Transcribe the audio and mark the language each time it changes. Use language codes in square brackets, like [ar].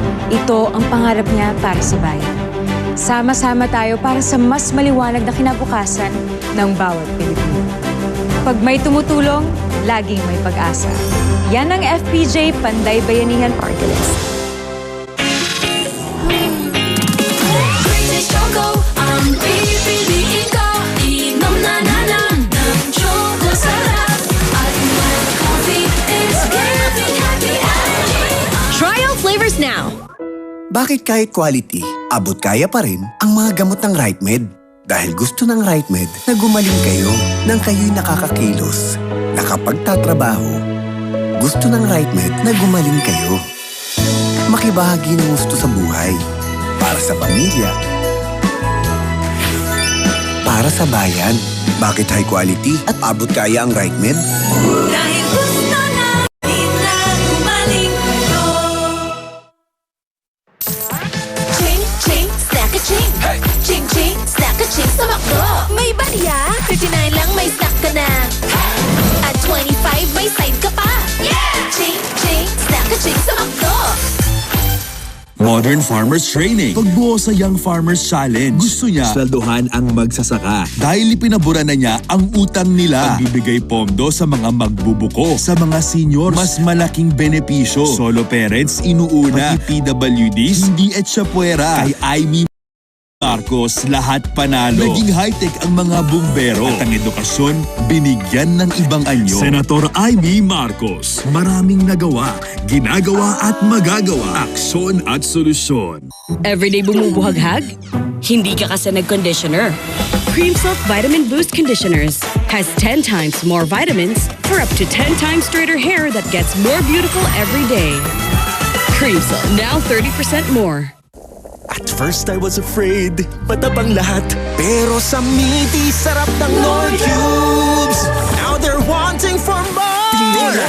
[tl] Ito ang pangarap niya para sa bayan. Sama-sama tayo para sa mas maliwanag na kinabukasan ng bawat Pilipino. Pag may tumutulong, laging may pag-asa. Yan ang FPJ Panday Bayanihan Party List. Greatest Choco, ang pipiliin ko. Inom na ng Choco sarap. [en] At my coffee is giving happy energy. Try all flavors now! [tl] Bakit kahit quality, abot kaya pa rin ang mga gamot ng RightMed? Dahil gusto ng RightMed na gumaling kayo nang kayo'y nakakakilos, nakapagtatrabaho. Gusto ng RightMed na gumaling kayo. Makibahagi ng gusto sa buhay. Para sa pamilya. Para sa bayan. Bakit high quality at abot kaya ang RightMed? Dahil gusto namin na gumaling kayo. Ching, ching, snack a ching. Ching, ching, snack a ching sa McDo. May barya, 39 lang may snack ka na. At 25 may side ka pa. Ching, ching, snack a ching sa McDo. [en] Modern Farmers Training. [tl] Pagbuo sa Young Farmers Challenge. Gusto niya sweldohan ang magsasaka. Dahil ipinabura na niya ang utang nila. Pagbibigay pondo sa mga magbubuko. Sa mga seniors, mas malaking benepisyo. Solo parents, inuuna. Pati PWDs, hindi etsyapwera. Kay Aimee Marcos, lahat panalo. Naging high-tech ang mga bumbero. At ang edukasyon, binigyan ng ibang anyo. Senator Aimee Marcos, maraming nagawa, ginagawa at magagawa. Aksyon at solusyon. Everyday bumubuhaghag? Hindi ka kasi nag-conditioner. [en] Cream Silk Vitamin Boost Conditioners has 10 times more vitamins for up to 10 times straighter hair that gets more beautiful every day. Cream Silk, now 30% more. At first I was afraid, [tl] matabang lahat. Pero sa meaty, sarap ng Nord Cubes. [en] Now they're wanting for more.